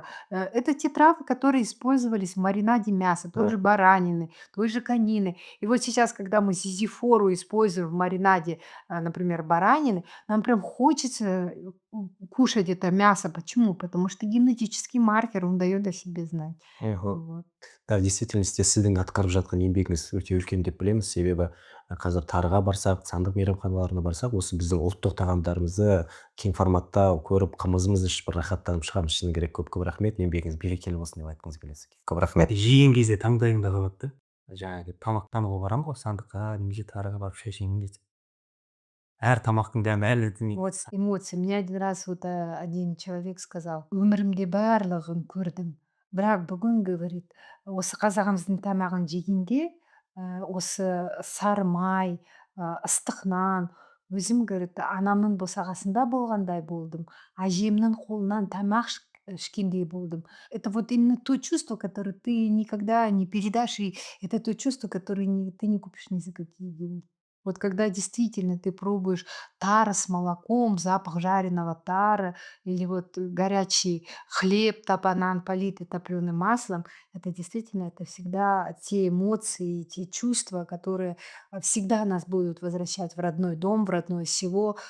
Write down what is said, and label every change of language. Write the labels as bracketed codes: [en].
[ru] Это те травы, которые использовались в маринаде мяса, той же баранины, той же конины. И вот сейчас, когда мы зизифору используем в маринаде, например, баранины, нам прям хочется кушать это мясо. Почему? Потому что генетический маркер, он дает о себе знать. Вот. [kk] Да, в действительности сіздің атқарып жатқан еңбегіңіз өте үлкен деп білеміз, себебі қазір тарыға барсақ, сандық мейрамханаларына барсақ, осы біздің ұлттық тағамдарымызды кең форматта көріп, қымызымызды ішіп бір рахаттанып шығамыз. Шыны керек, көп көп рахмет, еңбегіңіз берекелі болсын деп айтқыңыз келесі. Көп рахмет. жеген кезде таңдайыңда қалады да, жаңағы тамақтануға барамын ғой сандыққа немесе тарыға барып шай ішемін десе, әр тамақтың дәмі әлі [ru] Вот с эмоций. Мне один раз вот один человек сказал, [kk] өмірімде барлығын көрдім. Бірақ бүгін, [ru] говорит, [kk] осы қазағымыздың тамағын жегенде, осы сары май, ыстық нан, өзім, говорит, анамның босағасында болғандай болдым, әжемнің қолынан тамақ ішкендей болдым. [ru] Это вот именно то чувство, которое ты никогда не передашь, и это то чувство, которое ты не купишь ни за какие деньги. Вот когда действительно ты пробуешь тара с молоком, запах жареного тара или вот горячий хлеб, тапанан, политый топленым маслом, это действительно, это всегда те эмоции, те чувства, которые всегда нас будут возвращать в родной дом, в родное село.